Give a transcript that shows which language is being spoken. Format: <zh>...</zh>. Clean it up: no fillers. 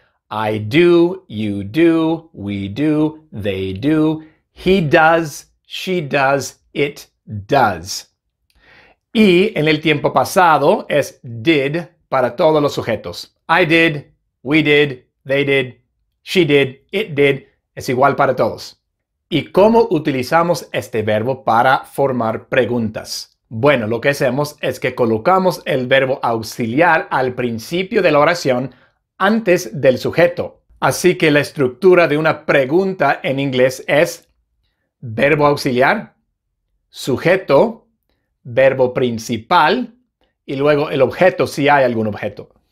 <en>I do, you do, we do, they do, he does, she does, it does.</en> <es>Y en el tiempo pasado es did para todos los sujetos.</es> <en>I did, we did, they did, she did, it did.</en> <es>Es igual para todos. ¿Y cómo utilizamos este verbo para formar preguntas? Bueno, lo que hacemos es que colocamos el verbo auxiliar al principio de la oración antes del sujeto. Así que la estructura de una pregunta en inglés es verbo auxiliar, sujeto, verbo principal y luego el objeto si hay algún objeto.</es>